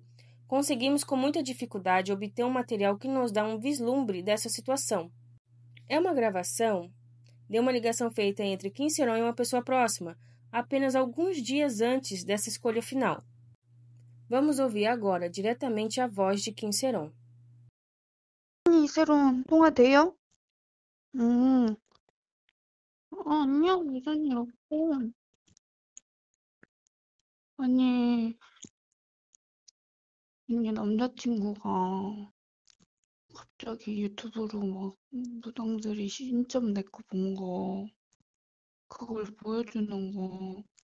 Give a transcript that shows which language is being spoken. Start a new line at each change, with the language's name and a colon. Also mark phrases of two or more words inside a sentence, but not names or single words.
Portuguese: Conseguimos com muita dificuldade obter um material que nos dá um vislumbre dessa situação. É uma gravação de uma ligação feita entre Kim Se-ron e uma pessoa próxima, apenas alguns dias antes dessa escolha final. Vamos ouvir agora diretamente a voz de Kim Se-ron.
Korean: 세론 통화돼요? 아니야, 무슨 일 없고. 아니, 이게 남자친구가 갑자기 유튜브로 막 무당들이 신점 내 거 본 거, 그걸 보여주는 거,